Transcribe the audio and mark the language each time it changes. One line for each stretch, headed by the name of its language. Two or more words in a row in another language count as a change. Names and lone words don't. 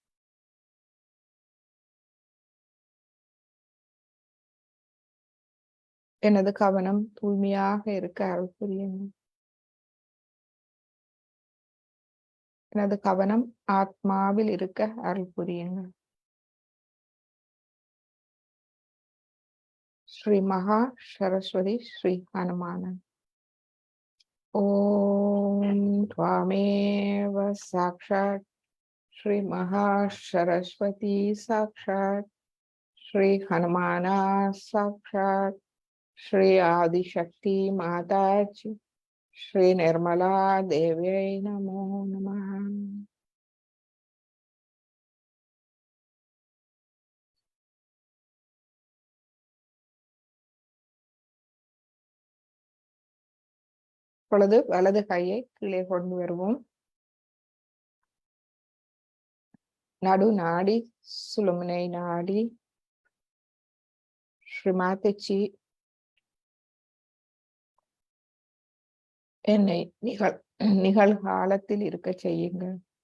Tamil: எனது கவனம் தூய்மையாக இருக்க அருள் புரியும். எனது கவனம் ஆத்மாவில் இருக்க அருள் புரியுங்கள். ஸ்ரீ மகா சரஸ்வதி ஸ்ரீ ஹனுமானன்.
Sanskrit: ஓம் त्वामेव साक्षात् श्री महासरस्वती साक्षात् श्री हनुमाना साक्षात् श्री आदिशक्ति माताजी श्री निर्मला देव्यै नमो नमः.
Tamil: இப்பொழுது வலது கையை கீழே கொண்டு வருவோம். நடு நாடி சுழுமுனை நாடி ஸ்ரீமாதச்சி என்னை நிகழ்காலத்தில் இருக்க செய்யுங்கள்.